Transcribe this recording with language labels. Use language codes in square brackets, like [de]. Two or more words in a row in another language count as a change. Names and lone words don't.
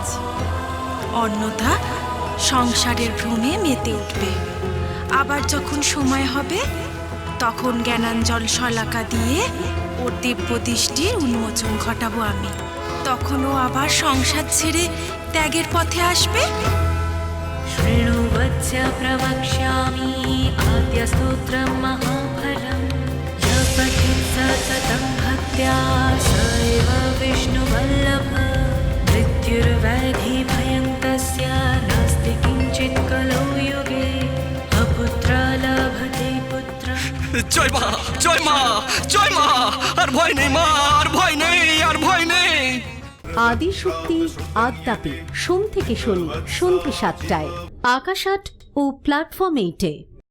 [bn] অন্নদা সংসারের ভ্রমে মেতে উঠবে। আবার যখন সময় হবে তখন জ্ঞানাঞ্জল শলাকা দিয়ে ওর দিব্য দৃষ্টির উন্মোচন ঘটাবো আমি। তখনও আবার সংসার ছেড়ে ত্যাগের পথে আসবে। [sa] शृणुवत्स प्रवक्ष्यामि आद्यस्तोत्रं महाफलं य पठेत् सततं भक्त्या स एव विष्णुवल्लभ मृत्युर्व्याधिभयं तस्य नास्ति किञ्चित् कलौ युगे अपुत्र लभते पुत्र। [bn] জয় মা, জয় মা, জয় মা। আর ভয় নেই মা, আর ভয় নেই, আর ভয় নেই। আদিশক্তি আদ্যাপি সোম থেকে শনি সন্ধ্যে 7টায় আকাশ আট ও প্ল্যাটফর্ম 8-এ।